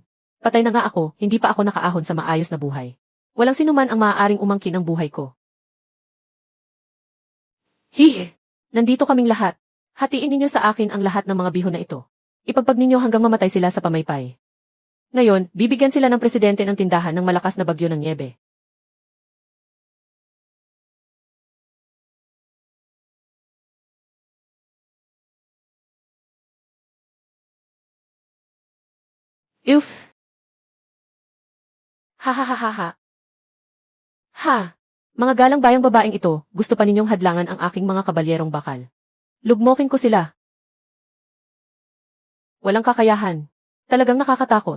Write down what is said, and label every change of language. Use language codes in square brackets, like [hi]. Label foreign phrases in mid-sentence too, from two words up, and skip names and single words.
[tl] Patay na nga ako, hindi pa ako nakaahon sa maayos na buhay. Walang sinuman ang maaaring umangkin ang buhay ko. Hihe! Nandito kaming lahat. Hatiin ninyo sa akin ang lahat ng mga bihon na ito. Ipagpag ninyo hanggang mamatay sila sa pamaypay. Ngayon, bibigyan sila ng presidente ng tindahan ng malakas na bagyo ng nyebe. Uf! Ha ha ha ha ha! Ha! Mga galang bayang babaeng ito, gusto pa ninyong hadlangan ang aking mga kabalyerong bakal. Lugmokin ko sila. Walang kakayahan. Talagang nakakatakot.